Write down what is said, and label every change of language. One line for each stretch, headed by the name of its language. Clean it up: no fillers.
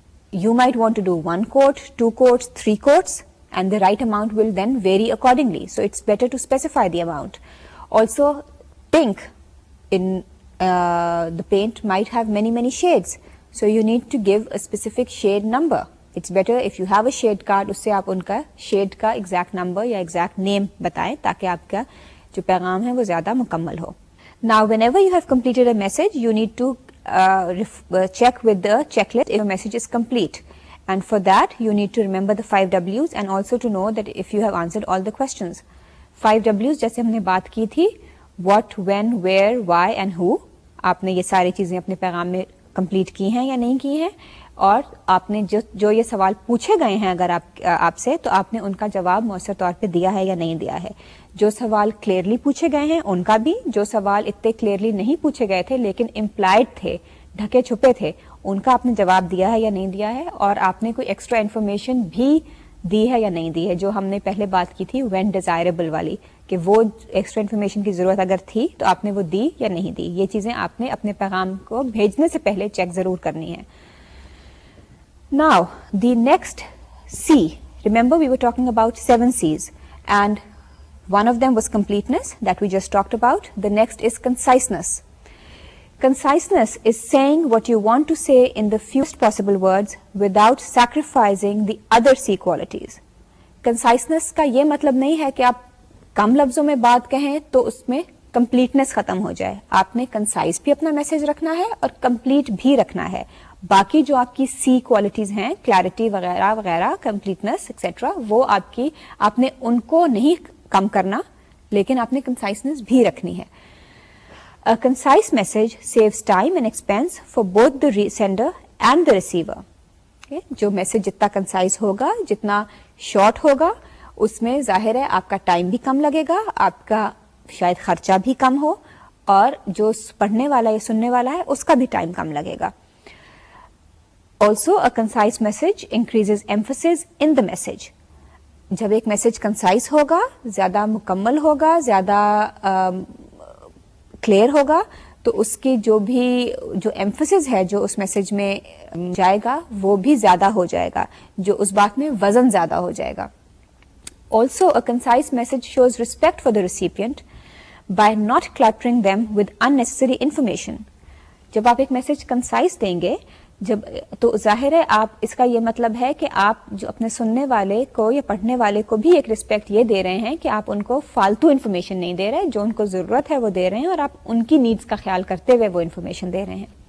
English: You might want to do 1 coat, 2 coats, 3 coats, and the right amount will then vary accordingly. So it's better to specify the amount. Also, pink in the paint might have many shades, so you need to give a specific shade number. It's better if you have a shade card,
Hindi: उससे आप उनका shade का exact number या exact name बताएं ताकि आपका जो पैगाम है वो ज़्यादा मुकम्मल हो.
English: Now, whenever you have completed a message, you need to check with the checklist if your message is complete. And for that, you need to remember the 5 W's and also to know that if you have answered all the questions. 5 W's
Hindi: जैसे हमने बात की थी,
English: what, when, where, why and who.
Hindi: आपने ये सारी चीज़ें अपने पैगाम में कंप्लीट की हैं या नहीं की हैं, और आपने जो ये सवाल पूछे गए हैं अगर आपसे, तो आपने उनका जवाब मौसर तौर पे दिया है या नहीं दिया है. जो सवाल क्लियरली पूछे गए हैं उनका भी, जो सवाल इतने क्लियरली नहीं पूछे गए थे लेकिन इम्प्लाइड थे, ढके छुपे थे, उनका आपने जवाब दिया है या नहीं दिया है, और आपने कोई एक्स्ट्रा इन्फॉर्मेशन भी दी है या नहीं दी है, जो हमने पहले बात की थी व्हेन डिजायरेबल वाली, कि वो एक्स्ट्रा इन्फॉर्मेशन की ज़रूरत अगर थी तो आपने वो दी या नहीं दी. ये चीज़ें आपने अपने पैगाम को भेजने से पहले चेक ज़रूर करनी है.
English: Now, the next C, remember we were talking about 7 C's, and one of them was completeness that we just talked about. The next is conciseness. Conciseness is saying what you want to say in the fewest possible words without sacrificing the other C qualities.
Hindi: Conciseness का ये मतलब नहीं है कि आप कम लफ्जों में बात कहें तो उसमें completeness खत्म हो जाए. आपने concise भी अपना मैसेज रखना है और complete भी रखना है. बाकी जो आपकी C क्वालिटीज हैं, क्लैरिटी वगैरह वगैरह, completeness एक्सेट्रा, वो आपने उनको नहीं कम करना, लेकिन आपने conciseness भी रखनी है.
English: A concise message saves time and expense for both the sender and the receiver. Okay?
Hindi: जो मैसेज जितना concise होगा, जितना short होगा, उसमें जाहिर है आपका टाइम भी कम लगेगा, आपका शायद खर्चा भी कम हो, और जो पढ़ने वाला या सुनने वाला है उसका भी टाइम कम लगेगा.
English: Also, a concise message increases emphasis in the message.
Hindi: जब एक मैसेज concise होगा, ज़्यादा मुकम्मल होगा, ज़्यादा क्लियर होगा, तो उसकी जो emphasis है जो उस मैसेज में जाएगा वो भी ज़्यादा हो जाएगा, जो उस बात में वज़न ज़्यादा हो जाएगा.
English: Also, a concise message shows respect for the recipient by not cluttering them with unnecessary information.
Hindi: जब आप एक मैसेज concise देंगे, तो जाहिर है आप, इसका ये मतलब है कि आप जो अपने सुनने वाले को या पढ़ने वाले को भी एक रिस्पेक्ट ये दे रहे हैं कि आप उनको फालतू इन्फॉर्मेशन नहीं दे रहे, जो उनको ज़रूरत है वो दे रहे हैं, और आप उनकी नीड्स का ख्याल करते हुए वो इन्फॉर्मेशन दे रहे हैं.